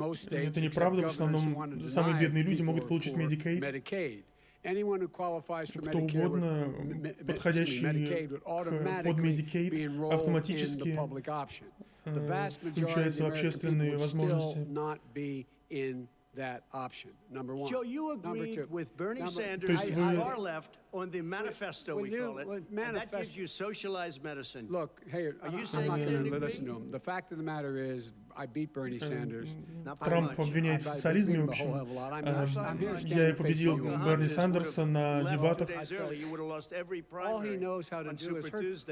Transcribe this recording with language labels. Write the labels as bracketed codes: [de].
[ru] Это неправда. В основном самые бедные люди могут получить Medicaid. Кто угодно, подходящий под Medicaid, автоматически включается в общественные возможности. [en] Joe, you agreed with Bernie Sanders to far left on the manifesto, we call it, and that gives you socialized medicine. Look, hey, I'm not going to listen to him. The fact of the matter is, I beat Bernie Sanders. [ru] Трамп обвиняет в социализме, в общем. Я победил Берни Сандерса на дебатах. [en] All he knows how to do is hurt.